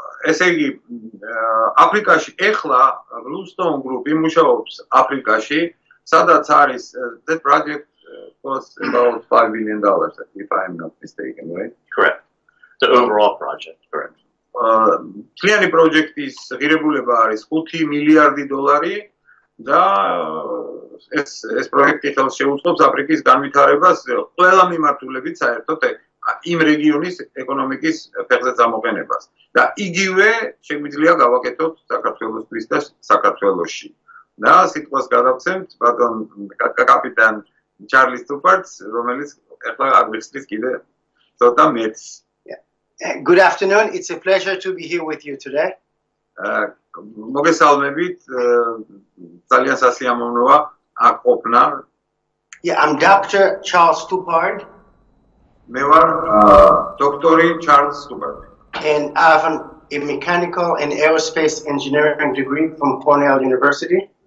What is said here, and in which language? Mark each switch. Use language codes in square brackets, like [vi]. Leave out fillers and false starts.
[ka] ესე იგი, აფრიკაში ეხლა Bluestone Group იმუშაობს აფრიკაში, სადაც არის [en] that project costs about $5 billion, if I'm not mistaken, right? Correct. The overall project, correct. [ka] Მთლიანი პროექტის ღირებულება არის $5 მილიარდი და ეს პროექტი ხელს შეუწყობს აფრიკის განვითარებას ყველა მიმართულებით საერთოდ იმ რეგიონის ეკონომიკის ფეხზე წამოყენებას და იგივე შეგვიძლია გავაკეთოთ საქართველოსთვის და საქართველოში. და სიტყვას გადავცემთ ბატონ კაპიტან ჩარლი სტუპარტს, რომელიც ახლა აგვიხსნის კიდე ცოტა მეტს. [en] Good afternoon. It's a pleasure to be here with you today. [ka] მოგესალმებით, ძალიან სასიამოვნოა აქ ყოფნა. [en] Yeah, I'm Dr. Charles Stupard. [ka] მე ვარ დოქტორი Charles Stupard. [en] And I have a mechanical and aerospace engineering degree from Cornell University.